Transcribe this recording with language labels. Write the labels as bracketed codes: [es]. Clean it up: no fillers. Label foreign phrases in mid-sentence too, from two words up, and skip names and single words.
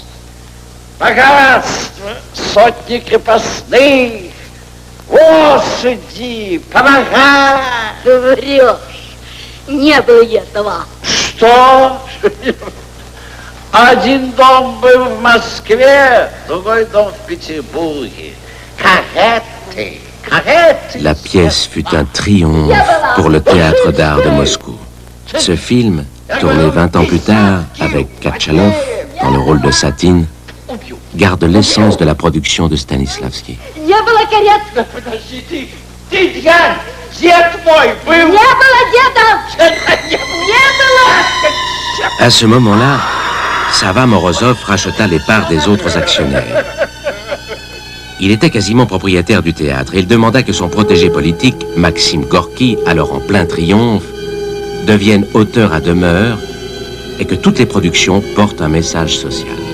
[ru] Богатство, сотни крепостных, лошади, повара. Ты врешь. Не было этого. Что? Один дом был в Москве, другой дом в Петербурге. Кареты. [fr] La pièce fut un triomphe pour le théâtre d'art de Moscou. Ce film, tourné 20 ans plus tard avec Katchalov dans le rôle de Satine, garde l'essence de la production de Stanislavski. [ru] Не было карет. Подожди, ты дед мой был. Не было деда. Не было. [fr] À ce moment-là, Sava Morozov racheta les parts des autres actionnaires. Il était quasiment propriétaire du théâtre et il demanda que son protégé politique, Maxime Gorky, alors en plein triomphe, devienne auteur à demeure et que toutes les productions portent un message social.